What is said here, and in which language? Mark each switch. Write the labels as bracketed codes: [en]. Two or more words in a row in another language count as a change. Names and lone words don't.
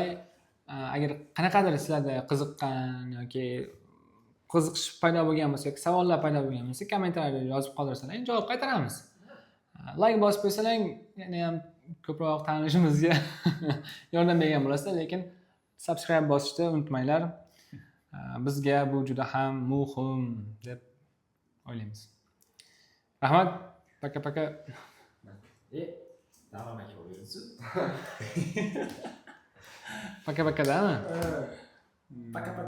[uz] Agar qanaqadir sizlarda qiziqqan yoki qiziqish paydo bo'lgan bo'lsa, savollar paydo bo'lgan bo'lsa, kommentariyada yozib qoldirsangiz, javob qaytaramiz. Like bosib qo'ysalang, yana ham ko'proq tanishimizga yordam bergan bo'lasizlar, lekin subscribe bosishni unutmanglar. Bizga bu juda ham muhim deb o'ylaymiz. Rahmat. [ru] Paka-paka. [uz] Davom etaverasiz. [ru] Paka-paka-dami? Paka-paka.